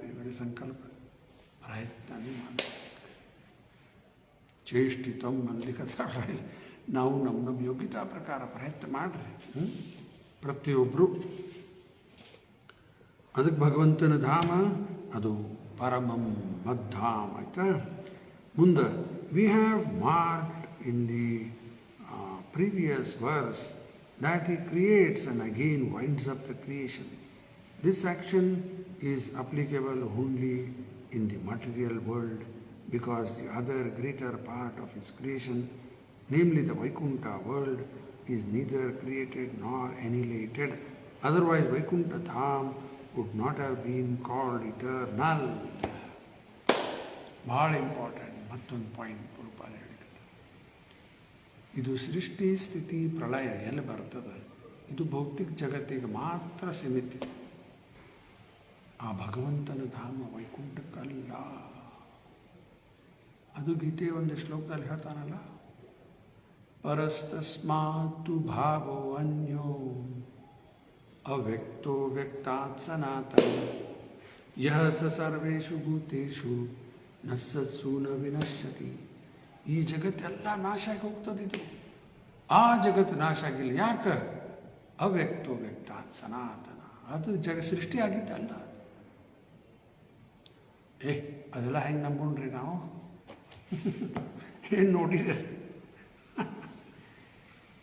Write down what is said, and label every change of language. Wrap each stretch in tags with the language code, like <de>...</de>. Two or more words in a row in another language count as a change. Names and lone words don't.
<kn>ಬರೀ ಸಂಕಲ್ಪ, ಪ್ರಯತ್ನನೇ ಮಾಡಬೇಕು. ಚೇಷ್ಟಿತಂ ಅನ್ಲಿಕ್ಕತ್ತಾರ. ನಾವು ನಮ್ಮ ಯೋಗ್ಯತಾ ಪ್ರಕಾರ ಪ್ರಯತ್ನ ಮಾಡ್ರಿ ಪ್ರತಿಯೊಬ್ಬರು. ಅದಕ್ಕೆ ಭಗವಂತನ ಧಾಮ ಅದು</kn> <sa>ಪರಮಂ ಮದ್ದಾಮ್</sa> <kn>ಆಯ್ತಾ.</kn> <en>ಮುಂದೆ we have marked in the previous verse that he creates and again winds up the creation. This action is applicable only in the material world because the other greater part of his creation, namely the Vaikuntha world, is neither created nor annihilated. Otherwise Vaikuntha Dham would not have been called eternal.</en> <kn>ಭಾಳ ಇಂಪಾರ್ಟೆಂಟ್ ಮತ್ತೊಂದು ಪಾಯಿಂಟ್ ರೂಪಾಯಿ ಹೇಳಿದೆ. ಇದು ಸೃಷ್ಟಿ ಸ್ಥಿತಿ ಪ್ರಳಯ ಎಲ್ಲಿ ಬರ್ತದೆ? ಇದು ಭೌತಿಕ ಜಗತ್ತಿಗೆ ಮಾತ್ರ ಸೀಮಿತ. ಆ ಭಗವಂತನ ಧಾಮ ವೈಕುಂಠಕ್ಕಲ್ಲ. ಅದು ಗೀತೆ ಒಂದು ಶ್ಲೋಕದಲ್ಲಿ ಹೇಳ್ತಾನಲ್ಲ,</kn> <sa>ಪರಸ್ತಸ್ಮಾತ್ತು ಭಾವೋ ಅನ್ಯೋ ಅವ್ಯಕ್ತೋ ವ್ಯಕ್ತಾತ್ ಸನಾತನ ಯಹ ಸ ಸರ್ವೇಷು ಭೂತೇಷು ನ ಸತ್ಸು ನ ವಿನಶ್ಯತಿ.</sa> <kn>ಈ ಜಗತ್ತೆಲ್ಲ ನಾಶ ಆಗಿ ಹೋಗ್ತದೆ. ಇದು ಆ ಜಗತ್ತು ನಾಶ ಆಗಿಲ್ಲ. ಯಾಕೆ?</kn> <sa>ಅವ್ಯಕ್ತೋ ವ್ಯಕ್ತಾತ್ ಸನಾತನ.</sa> <kn>ಅದು ಸೃಷ್ಟಿ ಆಗಿದ್ದಲ್ಲ. ಅದು ಅದೆಲ್ಲ ಹೆಂಗೆ ನಂಬ್ಕೊಂಡ್ರಿ ನಾವು? ಏನು ನೋಡಿರಿ?</kn>